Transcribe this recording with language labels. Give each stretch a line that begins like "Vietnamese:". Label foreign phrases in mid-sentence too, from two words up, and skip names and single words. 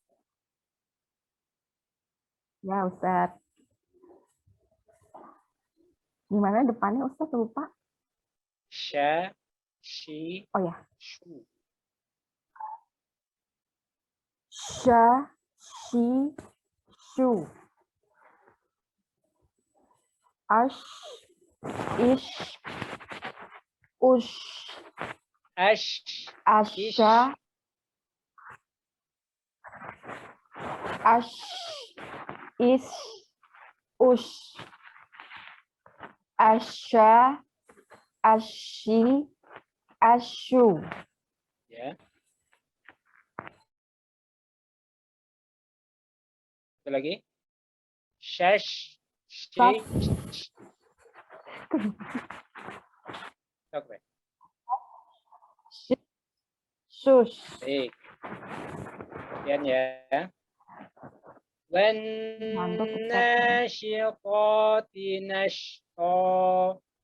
Indonesian: Ya Ustaz. Gimana depannya Ustaz, lupa? Sha, shi, oh ya. shu. Sha, shi, shu. Ash, ish, ush. Asha. Ash, ish, ush. Asha, ashi, ashu. Ya. Satu lagi. Shash, shi. Oke. Shush. Baik. Sekian ya.
Arabic: والناشطات نشطا.